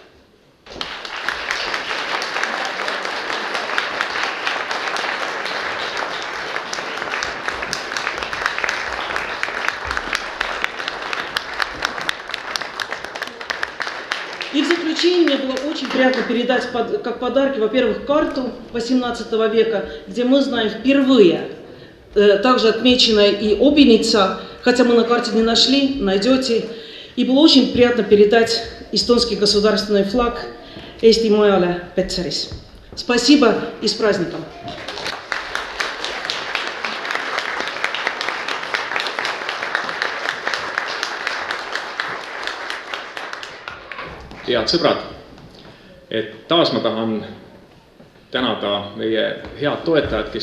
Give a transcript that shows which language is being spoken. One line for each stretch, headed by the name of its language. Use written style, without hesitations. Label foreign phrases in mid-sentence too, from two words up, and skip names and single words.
Russian: И в заключение мне было очень приятно передать как подарки, во-первых, карту XVIII века, где мы знаем впервые, также отмечена и Обиница, хотя мы на карте не нашли, найдете. И было очень приятно передать эстонский государственный флаг
Estonian: Eesti Majale Petseris.
Russian: Спасибо и с праздником!
Estonian: Head sõbrad, et taas ma tahan tänada meie head toetajad, kes